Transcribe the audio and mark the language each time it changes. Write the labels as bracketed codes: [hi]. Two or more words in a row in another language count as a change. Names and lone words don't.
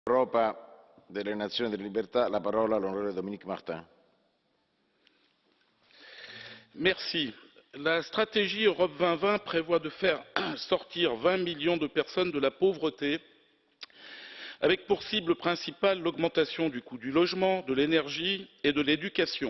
[it] Europa delle Nazioni e delle Libertà, la parola all'onorevole Dominique Martin. [fr] Merci. La stratégie Europe 2020 prévoit de faire sortir 20 millions de personnes de la pauvreté, avec pour cible principale l'augmentation du coût du logement, de l'énergie et de l'éducation.